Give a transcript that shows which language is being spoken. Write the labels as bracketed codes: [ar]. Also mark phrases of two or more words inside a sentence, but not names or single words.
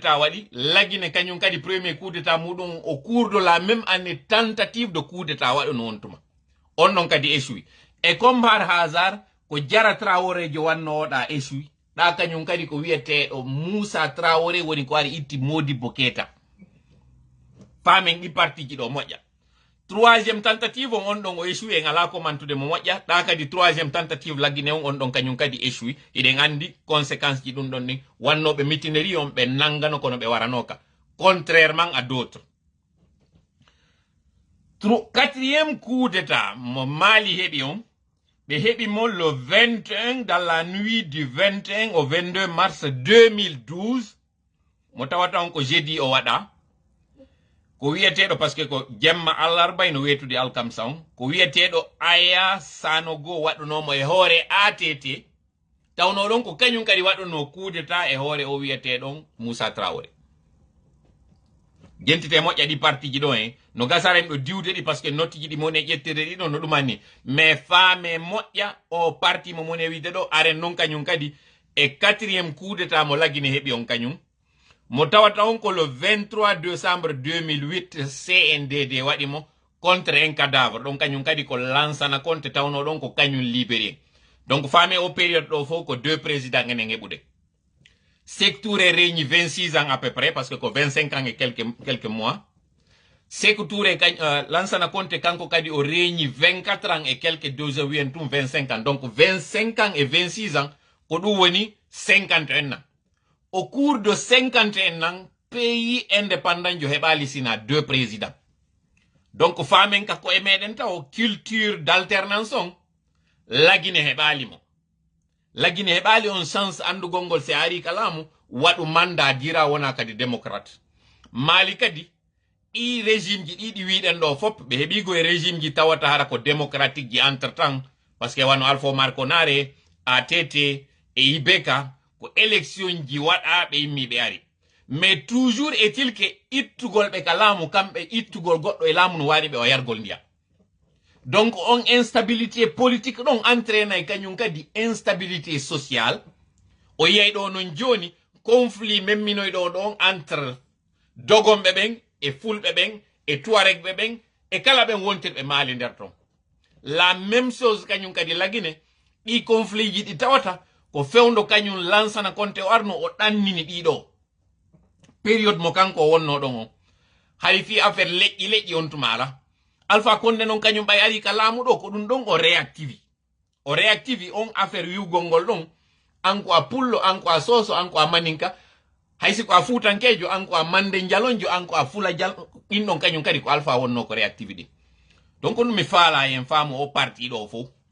[ff] d'état waɗi lagine kañum kadi [fr] premier coup d'état [ff] muɗum [fr] au cours de la même année tentative de coup d'état [ff] waɗono on tuma on ɗon kadi échoui e [fr] comme par hasard [ff] ko Jara Traoré jo wannoɗa échoui ɗa kañum kadi ko wiyeteɗo Moussa Traoré woni ko ari itti Modibo Keita famen ɗi parti ji ɗo moƴƴa [fr] troisième tentative [ff] on ɗon o échoui en ala ko mantude mo moƴƴa ɗa kadi [fr] troisième tentative [ff] laggine on ɗon kañum kadi échoui iɗen andi conséquence ji ɗum ɗon ni wannoɓe mitinerie on ɓe nangano kono ɓe waranoka [fr] contrairement à d'autres quatrième coup d'état [ff] mo Mali heɓi on ɓe heɓi mo [fr] le 21 dans la nuit du 21 au 22 mars 2012 [ff] mo tawata on ko jeudi o waɗa ko wiyeteɗo [fr] par ce que [ff] ko jemma allarba no wetude alkamsa on ko wiyeteɗo Aya Sanogo waɗunomo e hoore ATT tawno ɗon ko kañum kadi waɗuno [fr] coup d'état [ff] e hoore o wiyeteɗon Moussa Traoré jentite moƴƴa ɗi parti ji ɗo en no gasaren ɗo diwde ɗi par ce que notti ji ɗi mone ƴettirde ɗiɗo no ɗumanni mais faame moƴƴa o parti mo mone wide ɗo aren noon kañum kadi e [fr] quatrième coup d'état [ff] mo laggine heɓi on kañum mo tawata on ko [fr] le 23 décembre 2008 [ff] CNDD waɗi mo [fr] contre un cadavre [ff] ɗon kañum kadi ko Lansana Conté tawno ɗon ko kañum libéré donc faame o période ɗo fof ko [fr] deux présidents [ff] enen heɓude Sékou Touré [fr] régni 26 ans à peu près parce que [ff] ko [fr] 25 ans et quelques mois [ff] Sékou Touré Lansana Conté kanko kadi o [fr] régni 24 ans et quelques [ff] 2 wiyen tum [fr] 25 ans donc 25 ans et 26 [ff] ans ko ɗum woni [fr] 51 ans au cours de 51 ans pays indépendant [ff] jo heɓali sina [fr] deux présidents [ff] donc famen ka ko e meɗen taw [fr] culture d'alternance [ff] on lagine heɓali mo lagine heɓali on chance andugol ngol se ari kalamu waɗu mandat dira wona kadi démocrate Mali kadi i régime ji ɗiɗi wiɗen ɗo fop ɓe heɓigo e régime ji tawata hara ko démocratique ji [fr] entre temps parce que [ff] wano Alpha Omar Konaré ATT e Ibeka ko élection ji waɗa ɓe yimmi ɓe ari [fr] mais toujours est-il que [ff] ittugol ɓe ka laamu kamɓe ittugol goɗɗo e laamu no waɗi ɓe o yargol ndiya donc on [fr] instabilité politique [ff] ɗon entraîna kañum kadi [fr] instabilité sociale [ff] o yiyay ɗo non joni conflit memminoyɗo ɗon entre dogonɓe ɓen e fulɓe ɓen e tuaregɓe ɓen e kala ɓen wontirɓe Mali nder ton [fr] la même chose [ff] kañum kadi lagine ɗi conflit ji ɗi tawata ko fewndo kañum Lansana Conté o arno o ɗannini ɗiɗo période mo kanko wonno ɗon o hay fi affaire leƴƴi on tumala Alpha Condé non kañum ɓay ari ka laamu ɗo ko ɗum ɗon o réactivi on affaire wiwgol ngol ɗon anko a pullo anko a soso anko a maninka haysi ko a fuutankejo anko a mande jalonjo anko a fula jal ɗin ɗon kañum kadi ko Alpha wonno ko réactivi ɗi donc ɗum mi faala en faamu o parti ɗo fof